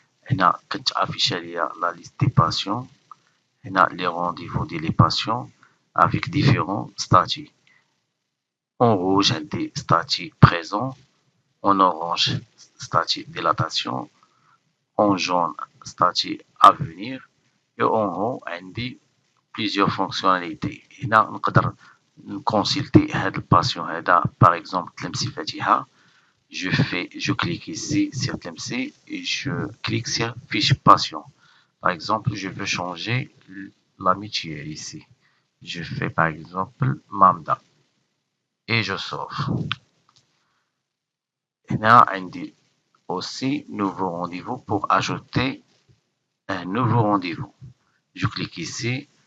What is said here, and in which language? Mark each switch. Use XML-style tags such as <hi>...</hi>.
<ar>هنا كتافيش ليا</ar> <fr>la liste des patients.</fr> <ar>هنا</ar> <fr>les rendez-vous des patients avec différents statuts. En rouge,</fr> <ar>عندي</ar> <fr>statut présent. En orange, statut dilatation. En jaune, statut à venir. Et en haut,</fr> <ar>عندي</ar> <fr>plusieurs fonctionnalités.</fr> <ar>هنا نقدر</ar> <fr>consulter</fr> <ar>هذا الباسيون هذا</ar> <fr>par exemple</fr> <ar>تلمسي فاتحة.</ar> <fr>Je clique ici sur تلمسي et je clique sur fiche patient. Par exemple, je veux changer la mutuelle ici. Je fais par exemple Mamda et je sauve.</fr> <ar>هنا عندي</ar> <fr>aussi nouveau rendez-vous pour ajouter un nouveau rendez-vous. Je clique ici.</fr>